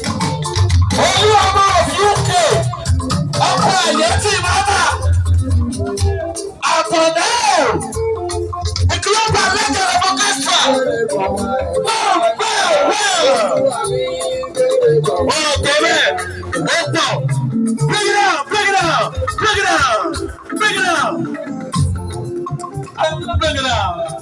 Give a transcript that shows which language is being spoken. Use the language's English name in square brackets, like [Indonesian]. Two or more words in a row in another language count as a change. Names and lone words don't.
[Yoruba] Olú ọmọ of U K, ọkọ Àyẹ́tì Mama, Àkàndá o, [English] the global legend of orchestra. [Yoruba] Wow, wow, wow. Ó tó bẹ́ẹ̀, ó pọ̀. [English] Bring it down, bring it down, bring it down. Bring it out. Bring it out.